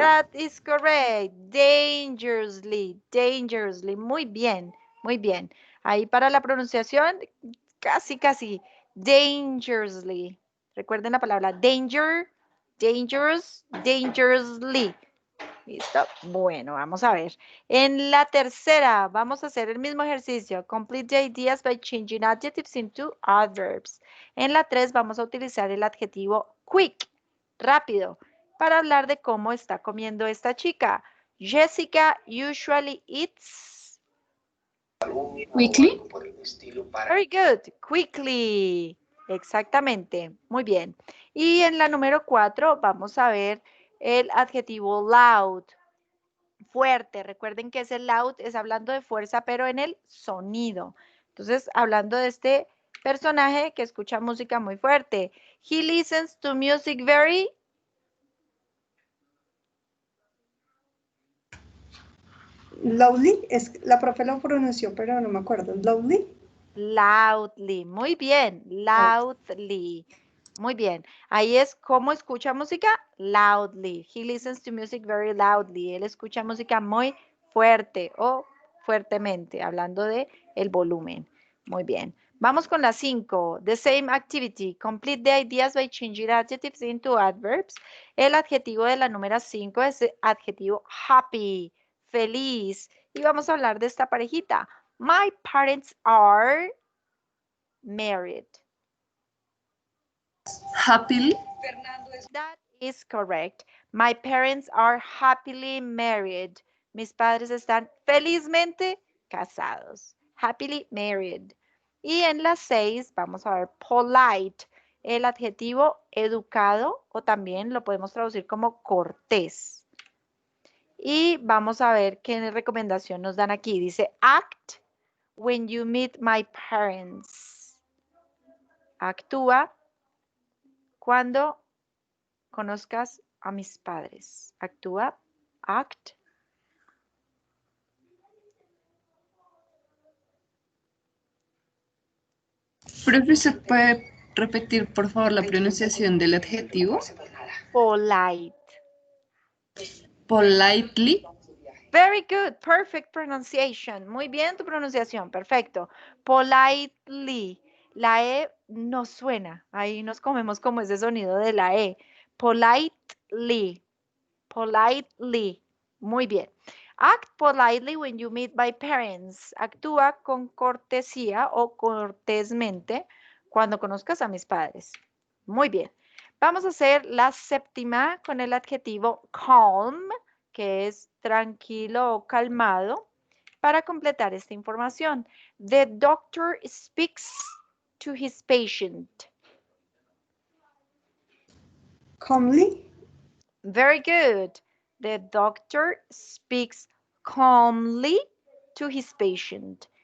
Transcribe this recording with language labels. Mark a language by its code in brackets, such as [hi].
[en] That is correct. Dangerously. Dangerously. [es] Muy bien. Muy bien. Ahí para la pronunciación, casi, casi. Dangerously. Recuerden la palabra danger, dangerous, dangerously. ¿Listo? Bueno, vamos a ver. En la tercera, vamos a hacer el mismo ejercicio. [en] Complete the ideas by changing adjectives into adverbs. [es] En la 3 vamos a utilizar el adjetivo quick, rápido, para hablar de cómo está comiendo esta chica. [en] Jessica usually eats. Quickly. Very good. Quickly. [es] Exactamente. Muy bien. Y en la número 4 vamos a ver el adjetivo loud. Fuerte. Recuerden que ese loud es hablando de fuerza, pero en el sonido. Entonces, hablando de este personaje que escucha música muy fuerte. [en] He listens to music very. [es] Loudly, la profe lo pronunció, pero no me acuerdo. [en] Loudly. [es] Loudly. Muy bien. Loudly. Muy bien. Ahí es cómo escucha música. [en] Loudly. He listens to music very loudly. [es] Él escucha música muy fuerte o fuertemente, hablando de el volumen. Muy bien. Vamos con la 5. [en] The same activity. Complete the ideas by changing adjectives into adverbs. [es] El adjetivo de la número 5 es el adjetivo happy, feliz. Y vamos a hablar de esta parejita. [en] My parents are married. Happily. That is correct. My parents are happily married. [es] Mis padres están felizmente casados. [en] Happily married. [es] Y en la 6 vamos a ver polite, el adjetivo educado o también lo podemos traducir como cortés. Y vamos a ver qué recomendación nos dan aquí. [en] Dice act when you meet my parents. [es] Actúa cuando conozcas a mis padres. Actúa, act, Profe, ¿se puede repetir, por favor, la pronunciación del adjetivo? [en] Polite. Politely. Very good, perfect pronunciation. [es] Muy bien tu pronunciación, perfecto. Politely. La E no suena. Ahí nos comemos como ese sonido de la E. [en] Politely. Politely. [es] Muy bien. [en] Act politely when you meet by parents. [es] Actúa con cortesía o cortésmente cuando conozcas a mis padres. Muy bien. Vamos a hacer la séptima con el adjetivo calm, que es tranquilo o calmado, para completar esta información. [en] The doctor speaks to his patient. Calmly. Very good. The doctor speaks calmly to his patient.